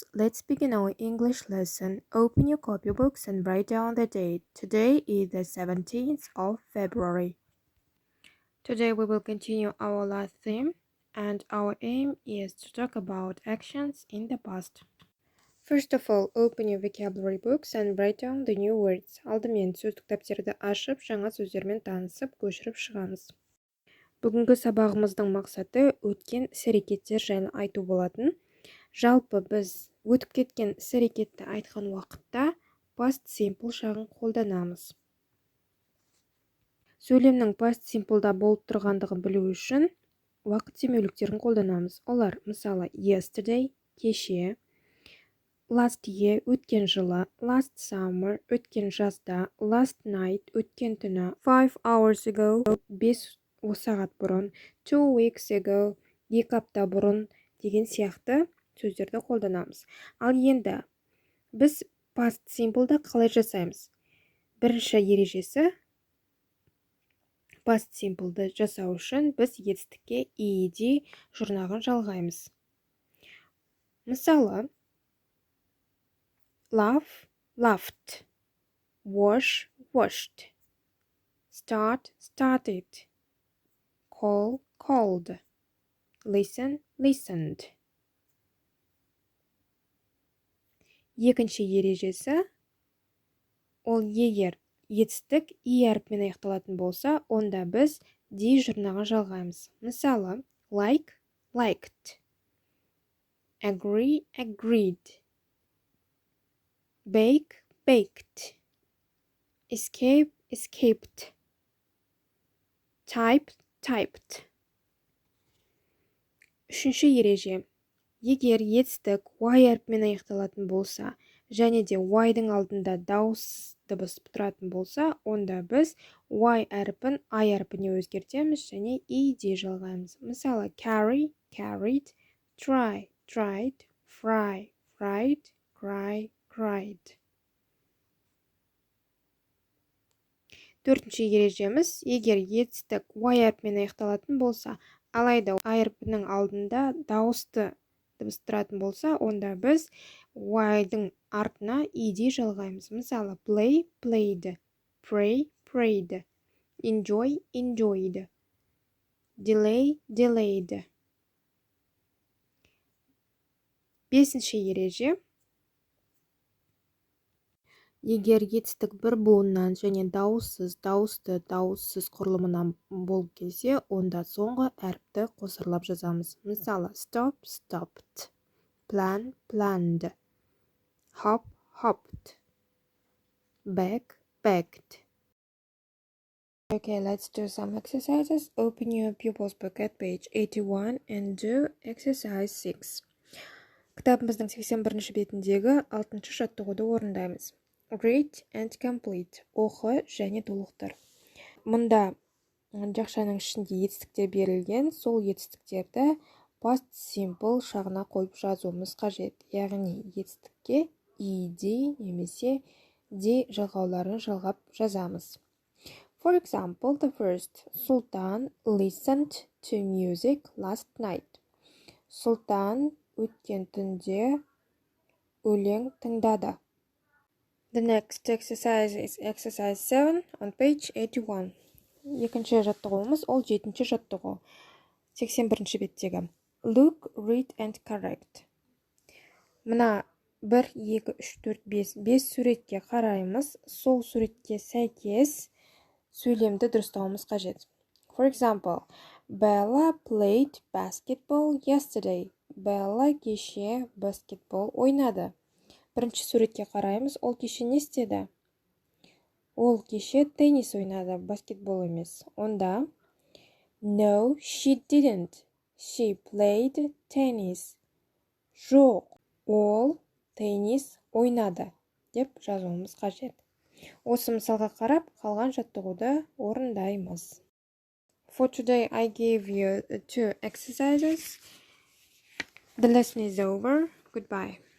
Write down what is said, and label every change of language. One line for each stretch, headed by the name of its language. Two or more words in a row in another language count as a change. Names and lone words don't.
English: Let's begin our English lesson. Open your copybooks and write down the date. Today is the 17th of February. Today we will continue our last theme, and our aim is to talk about actions in the past. First of all, open your vocabulary books and write down the new words.
Kazakh: Алдымен сөздік дәптерді ашып, жаңа сөздермен танысып, көшіріп шығамыз. Бүгінгі сабағымыздың мақсаты өткен іс-әрекеттер жайлы айту болатын. Жалпы біз өтіп кеткен іс-әрекетті айтқан уақытта
English: past simple
Kazakh: шағын қолданамыз. Сөйлемнің
English: past simpleда
Kazakh: болып тұрғандығын білу үшін уақыт теңеуліктерін қолданамыз. Олар мысалы yesterday кеше,
English: last year
Kazakh: өткен жылы,
English: last summer
Kazakh: өткен жазда,
English: last night
Kazakh: өткен түні,
English: 5 hours ago
Kazakh: 5 сағат бұрын,
English: 2 weeks ago
Kazakh: 2 апта бұрын деген сияқты сөздерді қолданамыз. Ал енді біз
English: past simple'да
Kazakh: қалай жасаймыз? Бірінші ережесі,
English: past simple'ды
Kazakh: жасау үшін біз етістікке ed жұрнағын жалғаймыз. Мысалы,
English: laugh, laughed, wash, washed, start, started, call, called, listen, listened.
Kazakh: Екінші ережесі, ол егер етістік и әріпімен аяқталатын болса, онда біз ди жұрнағын жалғаймыз. Мысалы,
English: like, liked, agree, agreed, bake, baked, escape, escaped, type, typed.
Kazakh: Үшінші ереже, егер етістік y әріпімен аяқталатын болса, және де y-дың алдында дауыссыз дыбыс тұратын болса, онда біз y әріпін I әрпіне өзгертеміз және ed жалғаймыз. Мысалы,
English: carry, carried, try, tried, fry, fried, cry, cried.
Kazakh: Төртінші ережеміз, егер етістік y әрпімен аяқталатын болса, алайда I әрпінің алдында дауысты дыбыс тұратын болса, онда біз y-дың артына ed жалғаймыз. Мысалы,
English: play, played, pray, prayed, enjoy, enjoyed, delay, delayed.
Kazakh: Бесінші ереже, егер етістік бір буыннан және дауыссыз, дауысты, дауыссыз құрылымынан болып келсе, онда соңғы әріпті қосарлап жазамыз. Мысалы,
English: stop, stopped, plan, planned, hop, hopped, back, backed. Okay, let's do some exercises. Open your pupils book at page 81 and do exercise 6.
Kazakh: Кітабымыздың 81-ші бетіндегі 6-шы жаттығуды орындаймыз.
English: Read and complete.
Kazakh: Оқы және толықтыр. Мұнда жақшаның ішінде етістіктер берілген, сол етістіктерді
English: past simple
Kazakh: шағына қойып жазуымыз қажет. Яғни етістікке ed немесе d жалғауларын жалғап жазамыз.
English: For example, the first, Sultan listened to music last night.
Kazakh: Сұлтан өткен түнде өлең тыңдады.
English: The next exercise is exercise 7 on page 81.
Kazakh: Екінші жаттығуымыз ол 7-ші жаттығу. 81-ші беттегі.
English: Look, read and correct.
Kazakh: Мына 1, 2, 3, 4, 5 суретке қараймыз. Сол суретке сәйкес сөйлемді дұрыстауымыз қажет.
English: For example, Bella played basketball yesterday.
Kazakh: Bella кеше баскетбол ойнады. Бірінші суретке қараймыз, ол кеше не істеді? Ол кеше теннис ойнады, баскетбол емес.
English: Онда No, she didn't. She played tennis.
Kazakh: Жоқ, ол теннис ойнады деп жазуымыз қажет. Осы мысалға қарап, қалған жаттығуды орындаймыз.
English: For today, I gave you 2 exercises. The lesson is over. Goodbye.